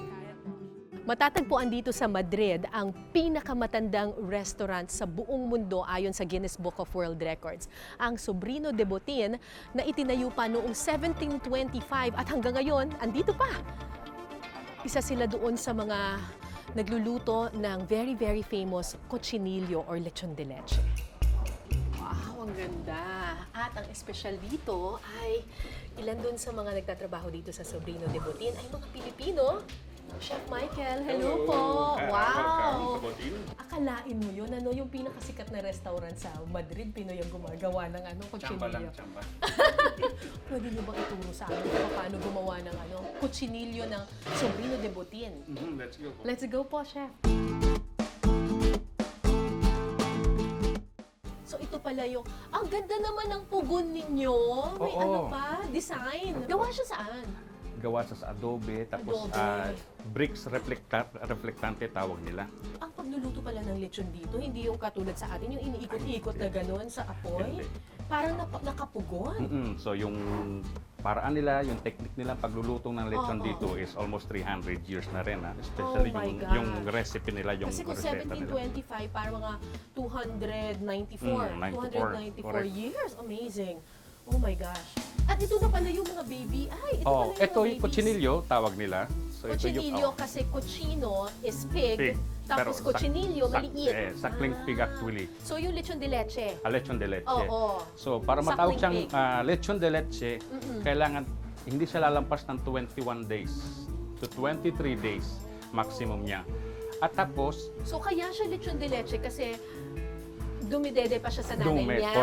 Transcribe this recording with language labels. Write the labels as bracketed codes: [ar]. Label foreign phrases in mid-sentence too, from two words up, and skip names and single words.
[tl] Matatagpuan dito sa Madrid ang pinakamatandang restaurant sa buong mundo ayon sa Guinness Book of World Records, ang Sobrino de Botín, na itinayo pa noong 1725 at hanggang ngayon, andito pa. Isa sila doon sa mga nagluluto ng [en] very, very famous [tl] cochinillo or lechon de leche. Wow, ang ganda. At ang espesyal dito ay ilan doon sa mga nagtatrabaho dito sa Sobrino de Botín ay mga Pilipino. Chef Michael, hello po. Wow. Akalain mo yun, ano yung pinakasikat na restaurant sa Madrid, Pinoy ang gumagawa ng cochinillo. Chamba. Pwede niyo bang ituro sa amin kung paano gumawa ng cochinillo ng Sobrino de Botín? [en] Let's go. Let's go po, Chef. [tl] So ito pala yung, ang ganda naman ng pugon ninyo. May Oo. ano pa, design. Gawa siya saan? Gawa sa adobe, tapos Adobe. bricks reflectante tawag nila. Ang pagluluto pala ng lechon dito, hindi yung katulad sa atin, yung iniikot-ikot na gano'n sa apoy. Hindi. Parang nakapugon. So yung paraan nila, yung technique nila pagluluto ng lechon Oo. dito [en] is almost 300 years [tl] na rin. Especially [en] Oh my [tl] yung [en] gosh. [tl] recipe nila, yung Kasi kung reseta nila. 1725, parang mga 294. 294 correct. [en] years. Amazing. Oh my gosh. [tl] At ito na pala yung mga baby. Ay, ito pala yung Ito mga yung cochinillo, tawag nila. So, Cochinillo kasi cochino [en] is pig, [tl] tapos Pero cochinillo maliit. sakling Ah. [en] pig actually. [tl] So yung lechon de leche. Lechon de leche. Oo. So para Sakling matawag siyang pig. lechon de leche, kailangan hindi siya lalampas ng [en] 21 days to 23 days maximum [tl] niya. At tapos, So kaya siya lechon de leche kasi dumidede pa siya sa nanay Dumi, niya.